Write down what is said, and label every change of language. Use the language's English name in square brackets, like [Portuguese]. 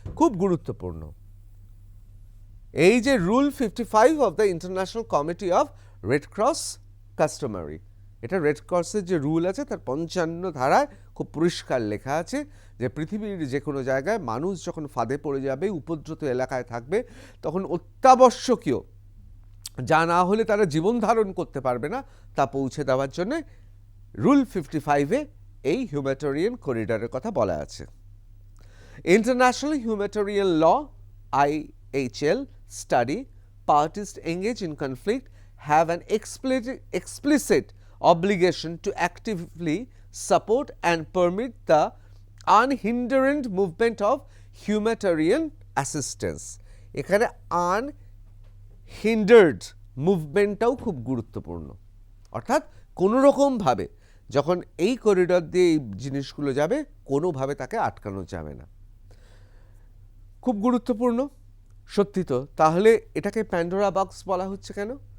[Bangla] খুব গুরুত্বপূর্ণ এই যে rule 55 of the international committee of red cross customary, এটা রেড ক্রসের যে রুল আছে তার 55 ধারায় খুব পরিষ্কার লেখা আছে যে পৃথিবীর যে কোনো জায়গায় মানুষ যখন ফাঁদে পড়ে যাবে, উপদ্রুত এলাকায় থাকবে, তখন অত্যাবশ্যকীয়, যা না হলে তারা জীবন ধারণ করতে পারবে না, তা পৌঁছে দেওয়ার জন্য রুল 55-এ এই হিউম্যানিটেরিয়ান করিডরের কথা বলা আছে। [English] International humanitarian law IHL study, parties engaged in conflict have an explicit obligation to actively support and permit the unhindered movement of humanitarian assistance. [Bangla] এখানে আনহিন্ডার্ড মুভমেন্টটাও খুব গুরুত্বপূর্ণ, অর্থাৎ কোনো রকমভাবে যখন এই করিডর দিয়ে এই জিনিসগুলো যাবে কোনোভাবে তাকে আটকানো যাবে না। খুব গুরুত্বপূর্ণ সত্যি তো। তাহলে এটাকে প্যান্ডোরা বক্স বলা হচ্ছে কেন?